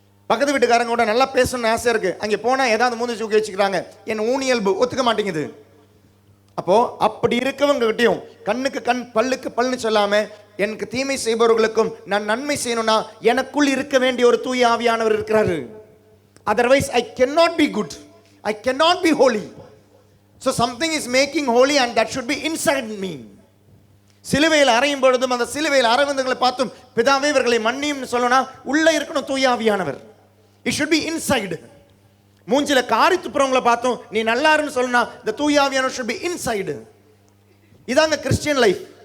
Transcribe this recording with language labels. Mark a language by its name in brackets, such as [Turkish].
[Tamil] பக்கத்து வீட்டுக்காரங்க கூட நல்லா பேசணும்னு ஆசை இருக்குது, அங்கே போனால் ஏதாவது மூஞ்சி தூக்கி வச்சுக்கிறாங்க, என் ஊனியல்பு ஒத்துக்க மாட்டேங்குது. அப்போது அப்படி இருக்கவங்ககிட்டையும் கண்ணுக்கு கண் பல்லுக்கு பல்லுன்னு சொல்லாமல் எனக்கு தீமை செய்பவர்களுக்கும் நான் நன்மை செய்யணும்னா எனக்குள் இருக்க வேண்டிய ஒரு தூய ஆவியானவர் இருக்கிறாரு. [English] Otherwise I cannot be good, I cannot be holy. So something is making holy and that should be inside me. [Tamil] சிலுவையில் அறையும் பொழுதும் அந்த சிலுவையில் அறைவந்தங்களை பார்த்தும் பிதாவே இவர்களை மன்னியும் சொல்லணும்னா உள்ள இருக்கணும் தூய ஆவியானவர். [English] It should be inside. [Tamil] மூஞ்சில காரி துப்புறவங்களை பார்த்தோம் நீ நல்லா இருன்னு சொல்லணும்னா the தூய ஆவியானவர் [English] should be inside. [Tamil] இதாங்க கிறிஸ்டியன் லைஃப்.